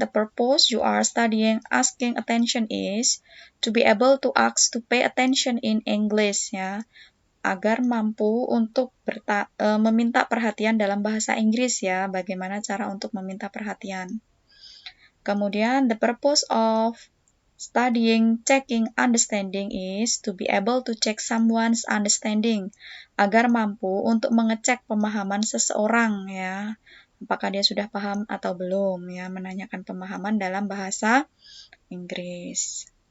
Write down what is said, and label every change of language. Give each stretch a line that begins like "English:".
English: The purpose you are studying asking attention is to be able to ask to pay attention in English, ya.
Indonesian: Agar mampu untuk meminta perhatian dalam bahasa Inggris, ya. Bagaimana cara untuk meminta perhatian. Kemudian,
English: the purpose of studying checking understanding is to be able to check someone's understanding.
Indonesian: Agar mampu untuk mengecek pemahaman seseorang, ya. Apakah dia sudah paham atau belum, ya. Menanyakan pemahaman dalam bahasa Inggris.